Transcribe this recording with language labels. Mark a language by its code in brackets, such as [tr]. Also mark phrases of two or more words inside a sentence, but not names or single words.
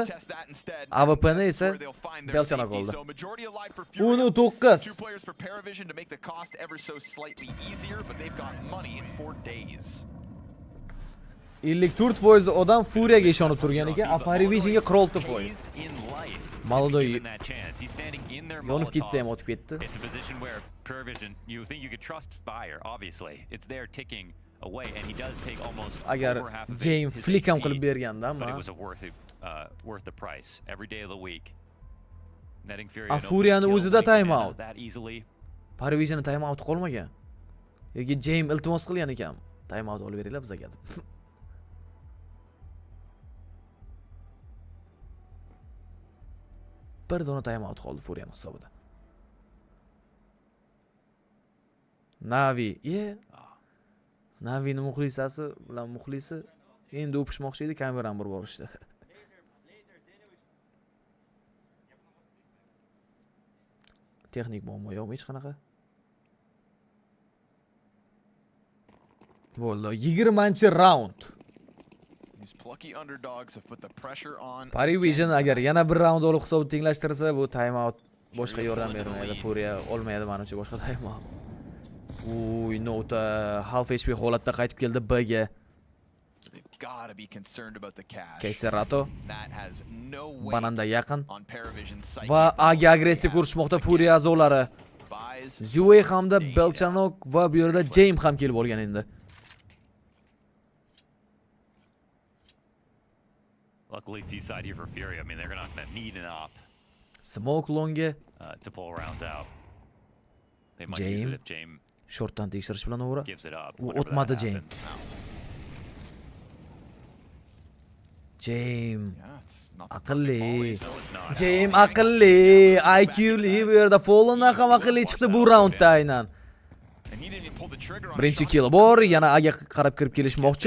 [uz] AWP'ni esa Belchonok oldi. 54% odam Furiyaga ishonib turgan ekan, Aparivisionga 46%. [ru] Молодой. [uz] Yonib ketsa ham o'tib ketdi. [en] It's a position where Paravision, you think you could trust Fire, obviously. It's there ticking away and he does take almost [uz] Agar [en] over half of [uz] James flick ham qilib berganda, [en] but it was worth the price every day of the week. Netting Fury. [uz] Furiyani o'zida [en] time out. [uz] Parivision [en] time out [uz] qolmagan. Yoki James iltimos qilgan ekan. [en] Time out [uz] olib beringlar bizga deb. Bir dona [en] time out [uz] qoldi Furiya hisobida. Navi, Navining muxlisasi bilan muxlisi endi o'pishmoqchi edi, kamerani bir borishdi. Texnik muammo yo'qmi hech qanaqa? Bo'ldi, 20-round. Parivision agar yana bir round olib hisobni tenglashtirsa, bu time out boshqa yordam bermaydi. Furiya olmaydi menimcha boshqa time out. Uy, Nota [en] half HP [uz] holatda qaytib keldi B ga. Keserato. Bananda yaqin. Va A ga agressiya ko'rishmoqda Furiya a'zolari. Zue hamda Belchonok va bu yerda James ham kelib olgan endi. [en] Luckily, T-side here for Fury. I mean, they're gonna need an op. Smoke longa. To pull rounds out. They might use it if James [uz] shortdan tekshirish bilan o'ra. [en] Gives it up. [uz] O'tmadi James. James. Aqlli. James aqlli. IQli bu yerda Fallendan ham aqlli chiqdi bu raundda aynan. Birinchi kill bor, yana A ga qarab kirib kelishmoqchi.